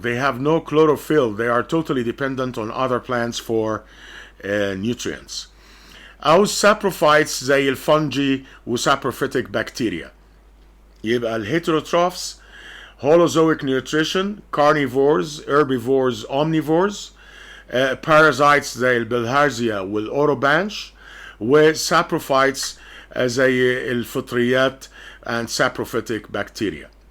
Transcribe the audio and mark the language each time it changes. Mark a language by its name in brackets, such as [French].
[English] They have no chlorophyll. They are totally dependent on other plants for nutrients. [Arabic] أو saprophytes زي الفنجي وسابروفيتيك بكتيريا. يبقى الهيتروتروفس holozoic nutrition, carnivores, herbivores, omnivores. parasites زي البلهارزيا والأوروبانش، وسابروفايتس زي الفطريات [English] and saprophytic bacteria.